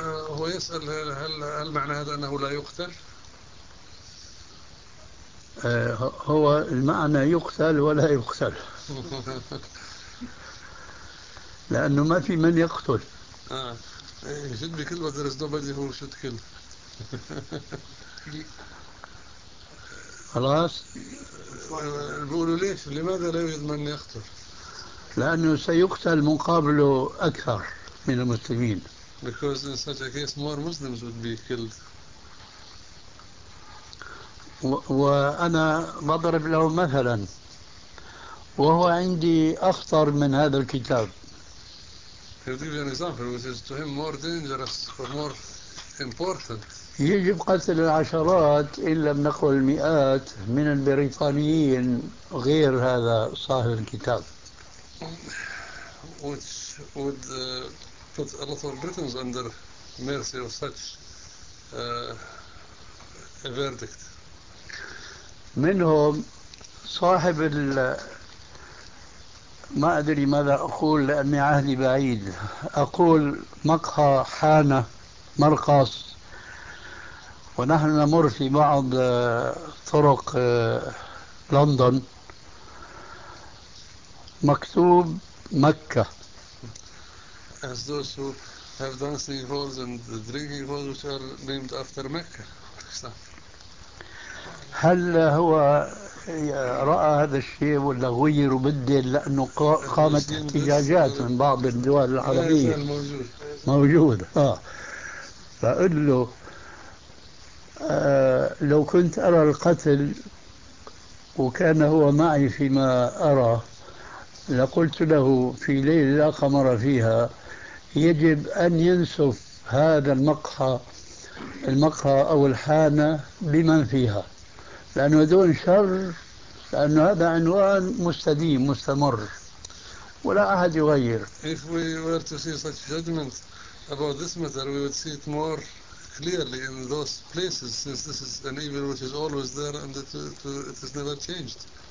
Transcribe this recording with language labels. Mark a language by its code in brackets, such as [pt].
[ar] هو يسأل هل معنى هذا انه لا يقتل؟ هو المعنى يقتل ولا يقتل، لأنه ما في من يقتل. [en] Should be killed, but there is nobody who should kill. [ar] خلاص. بقولوا ليش؟ لماذا لا يوجد من يقتل؟ لأنه سيقتل مقابله أكثر من المسلمين. [en] Because in such a case more Muslims would be killed. [ar] وأنا بضرب له مثلا، وهو عندي أخطر من هذا الكتاب. [en] He'll give you an example which is to him more dangerous or more important. [ar] يجب قتل العشرات إن لم نقل المئات من البريطانيين غير هذا صاحب الكتاب. [en] Which would put a lot of Britons under mercy of such a verdict. [ar] منهم صاحب ال ما أدري ماذا أقول لأني عهدي بعيد، أقول مقهى حانة مرقص، ونحن نمر في بعض طرق لندن مكتوب مكة. [en] As those who have dancing halls and drinking halls which are named after Mecca. [ar] هل هو رأى هذا الشيء ولا غير وبدل، لأنه قامت احتجاجات من بعض الدول العربية موجود. فقل له لو كنت أرى القتل وكان هو معي فيما أرى، لقلت له في ليلة لا قمر فيها يجب أن ينسف هذا المقهى أو الحانة بمن فيها، لأنه دون شر، لأنه هذا عنوان مستديم مستمر ولا أحد يغير. [en] If we were to see such judgment about this matter, we would see it more clearly in those places, since this is an evil which is always there and it is never changed.